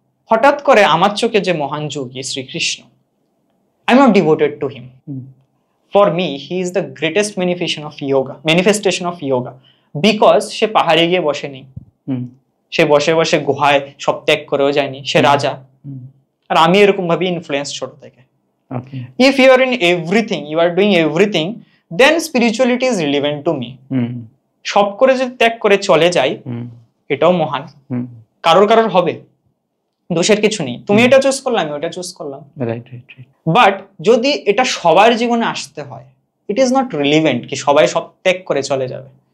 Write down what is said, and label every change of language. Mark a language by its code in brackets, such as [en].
[bn] হঠাৎ করে আমার চোখে যে মহান যোগী Shrikrishna, [en] I am not devoted to him. For me, he is the greatest manifestation of yoga, because [bn] সে পাহাড়ে গিয়ে বসে নেই, সে বসে বসে গুহায় সব ত্যাগ করেও যায়নি, সে রাজা। আর আমি এরকম ভাবে ইনফ্লুয়েন্স ছোট থেকে। [en] If you are in everything, you are doing everything, then spirituality is relevant to me. [bn] সব করে যদি ত্যাগ করে চলে যাই, এটাও মহান। কারোর কারোর হবে, দোষের কিছু নেই। তুমি এটা চুজ করলাম, আমি ওটা চুজ করলাম। বাট যদি এটা সবার জীবনে আসতে হয়, [en] it is not relevant [bn] কি সবাই সব ত্যাগ করে চলে যাবে।